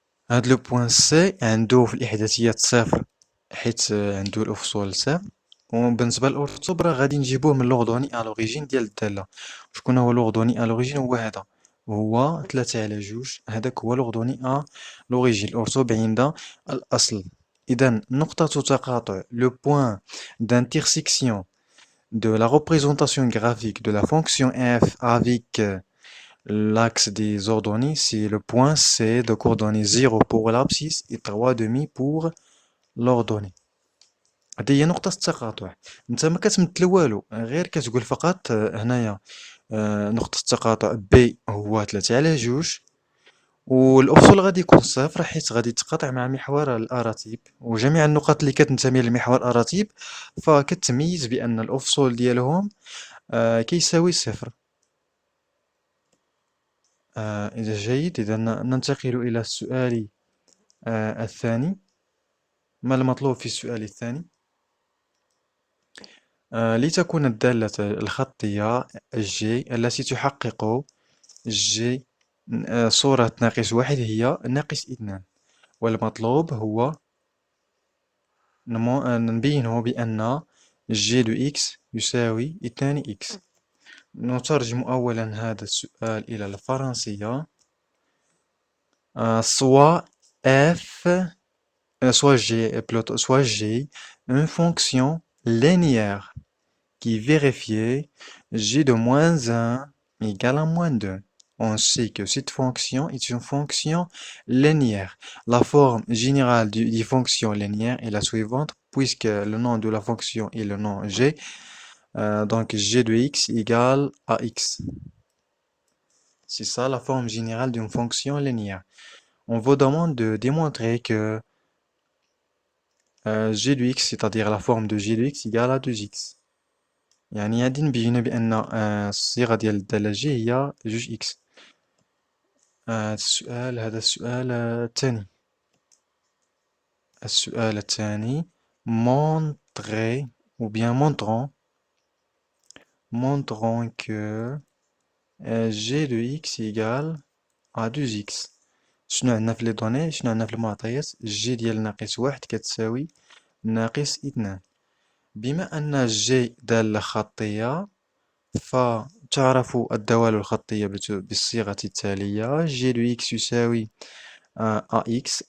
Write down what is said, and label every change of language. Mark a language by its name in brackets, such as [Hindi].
[Arabic] هاد لو بوان سي عندو في الإحداثيات صفر، حيت عندو الأفصول صفر. وبالنسبة للأرطوب راه غادي نجيبوه من لوغدوني ألوريجين ديال الدالة. شكون هو لوغدوني ألوريجين؟ هو هذا، هو 3/2، هذاك هو لوغدوني لوريجين، الأرطوب عند الأصل. إذن نقطة تقاطع لو بوان [French] d'intersection de la représentation graphique de la fonction f avec l'axe des ordonnées, c'est le point C de coordonnées 0 pour l'abscisse et 3/2 pour l'ordonnée. [Arabic] هذه هي نقطة التقاطع. انت ما كتمثل والو، غير كتقول فقط هنايا نقطة التقاطع B هو 3/2، والأفصول غادي يكون صفر حيت غادي يتقاطع مع محور الأراتيب، وجميع النقط اللي كتنتمي لمحور الأراتيب فكتميز بأن الأفصول ديالهم كيساوي صفر. إذا جيد، إذا ننتقل إلى السؤال الثاني. ما المطلوب في السؤال الثاني؟ لتكون الدالة الخطية الجي التي تحقق جي صورة ناقص واحد هي ناقص اثنان، والمطلوب هو نبينه بأن جي دو إكس يساوي اثنان إكس. نترجم أولا هذا السؤال إلى الفرنسية. [French] soit f, soit g, une fonction linéaire qui vérifie g de moins 1 égale à moins 2. On sait que cette fonction est une fonction linéaire. La forme générale des fonctions linéaires est la suivante, puisque le nom de la fonction est le nom g, donc g de x égale à x. C'est ça la forme générale d'une fonction linéaire. On vous demande de démontrer que g de x, c'est-à-dire la forme de g de x égale à 2x. [Arabic] يعني غادي نبينو بأن الصيغة ديال الدالة g هي جوج x. هذا السؤال الثاني. السؤال الثاني: [French] montrer ou bien montrons que g de x égale à 2x. [Arabic] شنو عندنا في لي دوني؟ شنو عندنا في المعطيات؟ جي ديال ناقص واحد كتساوي ناقص اثنان. بما أن جي دالة خطية، فتعرف الدوال الخطية بالصيغة التالية: جي دو إكس يساوي إكس.